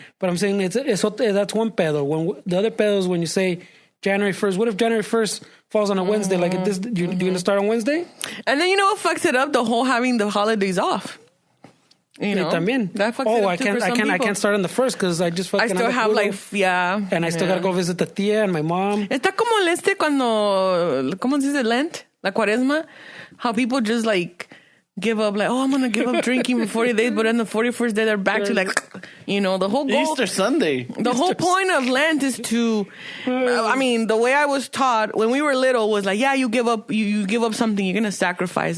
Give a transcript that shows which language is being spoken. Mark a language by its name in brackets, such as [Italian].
[English] But I'm saying that's one pedo. When the other pedo is when you say January 1st. What if January 1st falls on a Wednesday? Like this, you're going to start on Wednesday? And then what fucks it up? The whole having the holidays off. [Spanish] También. [English] That fucks it up I can't start on the 1st because I just fucking... I still have and I still got to go visit the tía and my mom. [Spanish] Está como cuando, ¿cómo se dice? [English] Lent, [Spanish] la cuaresma. [English] How people just give up, I'm going to give up drinking for 40 days, but then the 41st day they're back to the whole goal. Easter Sunday. The whole point of Lent is to, the way I was taught when we were little was you give up, you give up something, you're going to sacrifice.